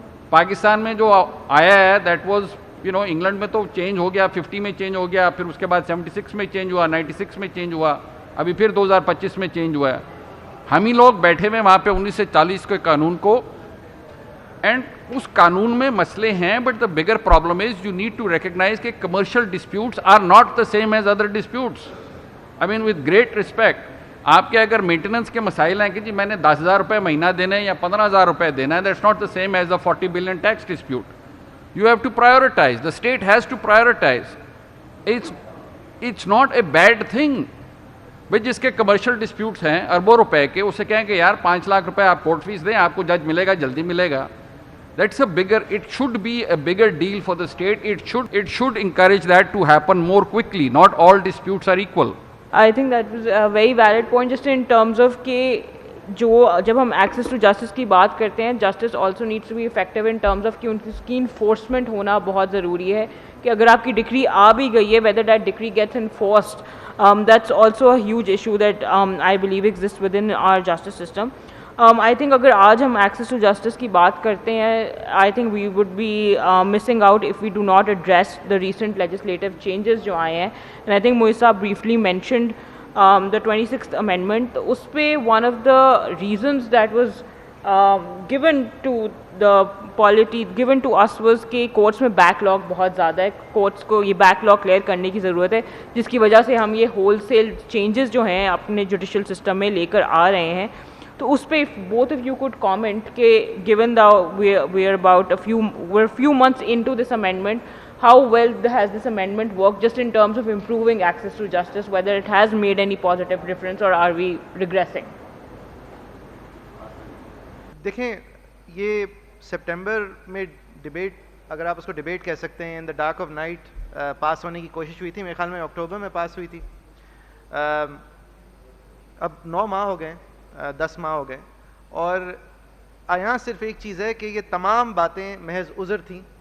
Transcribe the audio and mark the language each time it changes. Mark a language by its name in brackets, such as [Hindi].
[Urdu] پاکستان میں جو آیا ہے [English] that was [Urdu] انگلینڈ میں تو چینج ہو گیا, 50 میں چینج ہو گیا, پھر اس کے بعد 76 میں چینج ہوا, 96 میں چینج ہوا, ابھی پھر 2025 میں چینج ہوا ہے. ہم ہی لوگ بیٹھے ہوئے وہاں پہ 1940 کے قانون کو, اینڈ اس قانون میں مسئلے ہیں. [English] But the bigger problem is you need to recognise کہ commercial disputes are not the same as other disputes. I mean with great respect, [Urdu] آپ کے اگر مینٹیننس کے مسائل ہیں کہ جی میں نے 10,000 روپے مہینہ دینے یا 15,000 روپے دینا ہے, [English] That's not the same as the 40 billion tax dispute. You have to privatize, the state has to privatize. It's not a bad thing. [Urdu] بھائی جس کے کمرشل ڈسپیوٹس ہیں اربوں روپے کے, اسے کہیں کہ یار 5 لاکھ روپے آپ کورٹ فیس دیں, آپ کو جج ملے گا, جلدی ملے گا. [English] That's a bigger, it should be a bigger deal for the state. It should encourage that to happen more quickly. Not all disputes are equal. I think that was a very valid point just in terms of [Urdu] کہ جو جب ہم access to justice کی بات کرتے ہیں [English] justice also needs to be effective in terms of [Urdu] کہ ان کی انفورسمنٹ ہونا بہت ضروری ہے کہ اگر آپ کی ڈگری آ بھی گئی ہے [English] Whether that degree gets enforced that's also a huge issue that I believe exist with in our justice system. I think [Urdu] اگر آج ہم ایکسیس ٹو جسٹس کی بات کرتے ہیں [English] I think we would be missing out if we do not address the recent legislative changes [Urdu] جو آئے ہیں. [English] And I think Moiza briefly mentioned the 26th amendment. [Urdu] اس پہ [English] one of the reasons that was given to the polity given to us was [Urdu] کہ courts میں back log بہت زیادہ ہے, courts کو یہ بیک لاگ کلیئر کرنے کی ضرورت ہے جس کی وجہ سے ہم یہ ہول سیل چینجز جو ہیں اپنے جوڈیشل سسٹم میں لے کر آ رہے ہیں. تو اس پہ [English] both of you could comment کہ given the we're about we're few months into this amendment, how well has this amendment worked just in terms of improving access to justice, whether it has made any positive difference or are we regressing? [Urdu] دیکھیں یہ September میں debate, اگر آپ اس کو debate کہہ سکتے ہیں, [English] in the dark of night [Urdu] پاس ہونے کی کوشش ہوئی تھی. میرے خیال میں اکتوبر میں پاس ہوئی تھی. اب 9 ماہ ہو گئے, 10 ماہ ہو گئے, اور یہاں صرف ایک چیز ہے کہ یہ تمام باتیں محض عذر تھیں.